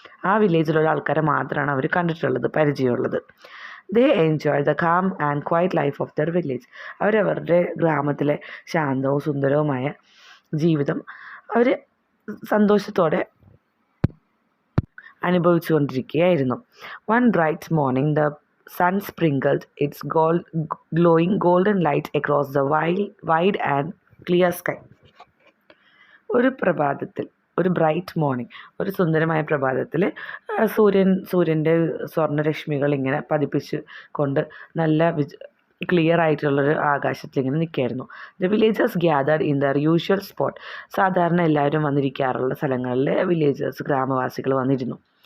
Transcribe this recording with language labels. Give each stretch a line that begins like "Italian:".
Malayalam: ആ വില്ലേജിലുള്ള ആൾക്കാരെ മാത്രമാണ് അവർ കണ്ടിട്ടുള്ളത്, പരിചയമുള്ളത്.
English: They enjoy the calm and quiet life of their village.
Malayalam: അവരവരുടെ ഗ്രാമത്തിലെ ശാന്തവും സുന്ദരവുമായ ജീവിതം അവർ സന്തോഷത്തോടെ അനുഭവിച്ചുകൊണ്ടിരിക്കുകയായിരുന്നു.
English: One bright morning the sun sprinkled its glowing golden light across the wide and clear sky.
Malayalam: ഒരു പ്രഭാതത്തിൽ, ഒരു ബ്രൈറ്റ് മോർണിംഗ്, ഒരു സുന്ദരമായ പ്രഭാതത്തിൽ സൂര്യൻ്റെ സ്വർണ്ണരശ്മികൾ ഇങ്ങനെ പതിപ്പിച്ച് കൊണ്ട് നല്ല ക്ലിയർ ആയിട്ടുള്ളൊരു ആകാശത്തിൽ ഇങ്ങനെ നിൽക്കുകയായിരുന്നു.
English: The villagers gathered in their usual spot.
Malayalam: സാധാരണ എല്ലാവരും വന്നിരിക്കാറുള്ള സ്ഥലങ്ങളിൽ ഗ്രാമവാസികൾ വന്നിരുന്നു.